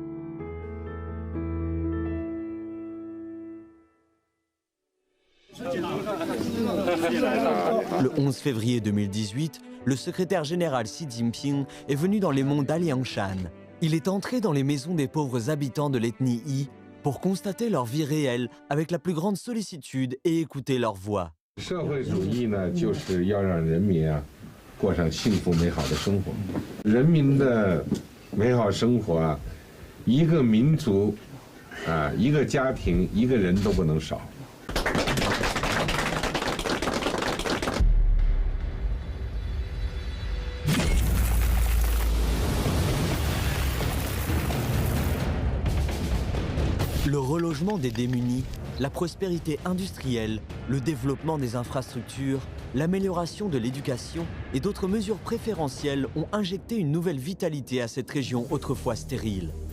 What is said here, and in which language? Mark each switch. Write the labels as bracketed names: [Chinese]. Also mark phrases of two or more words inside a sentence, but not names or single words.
[French] Le 11 février 2018, le secrétaire général Xi Jinping est venu dans les monts d'Aliangshan. Il est entré dans les maisons des pauvres habitants de l'ethnie Yi pour constater leur vie réelle avec la plus grande sollicitude et écouter leur voix. [Chinese] 社会主义呢，就是要让人民啊过上幸福美好的生活。人民的美好生活啊，一个民族啊，一个家庭，一个人都不能少。 [French] Le relogement des démunis, la prospérité industrielle, le développement des infrastructures, l'amélioration de l'éducation et d'autres mesures préférentielles ont injecté une nouvelle vitalité à cette région autrefois stérile.